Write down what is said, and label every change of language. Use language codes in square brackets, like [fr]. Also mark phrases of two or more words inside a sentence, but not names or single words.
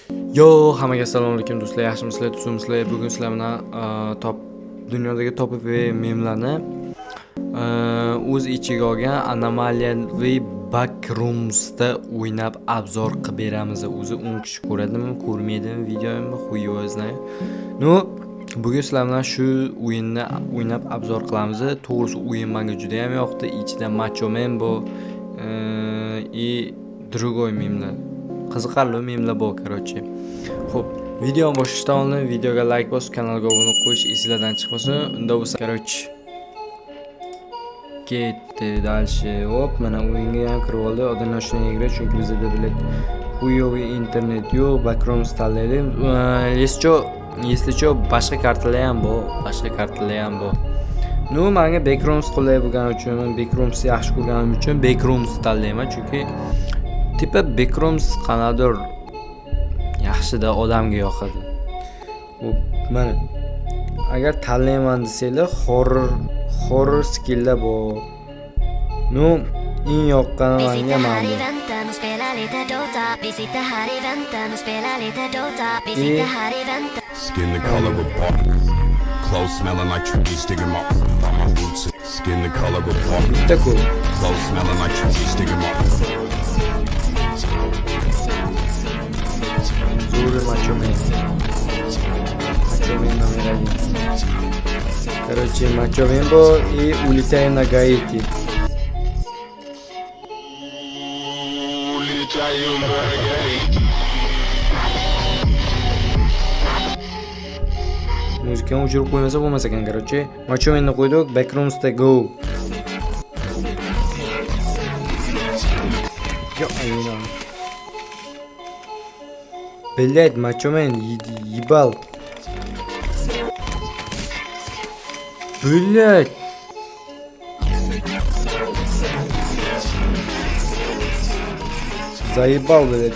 [uz] Yo, hammaga assalomu alaykum do'stlar, yaxshimisizlar, tuzimsizlar? Bugun sizlar bilan dunyodagi top memlarni o'z ichiga olgan anomaliyaviy backroomsda o'ynab obzor qilib beramiz. O'zi 10 kishi ko'radimi, ko'rmaydimi videomni, [ru] хуё знаю. [uz] No, bugun sizlar bilan shu o'yinni o'ynab obzor qilamiz. To'g'risi o'yin menga juda ham yoqdi. Ichida Macho Man bor [ru] и другой [uz] memlar. Qiziqarli memlar bor, короче. Xo'p, videoni boshlashdan oldin videoga like bosib, kanalga obuna qo'yish esingizdan chiqmasin. Unda bo'lsa, короче. Ketdi dальше. Hop, mana o'yinga ham kirib oldi. Odamlar shunga egri, chunki bizda bilet xuyoviy internet yo'q, background tanlaydim. Если что, boshqa kartalar ham bor. No, menga background qulay bo'lgani uchun, background yaxshi ko'rganim uchun background tanlayman, chunki tipa backrooms qanadir yaxshida odamga yoqadi. Mana agar tanlayman desanglar, horror skilllar bor. No, eng yoqqani menga mana bu. [en] Skin the color of bark, clothes smelling like trees digging up my roots. Skin the color of bark, clothes smelling like trees digging up. [ru] Macho Man номер 1. Короче, Macho Man и улетаем на Гаити. [uz] Muzikani o'chirib qo'ymasa bo'lmas ekan, короче. Macho Manni qo'ydik, backroomsda go. Yo, aynan. [ru] Блять, Macho Man, ебал. Блять. Заебал, блять.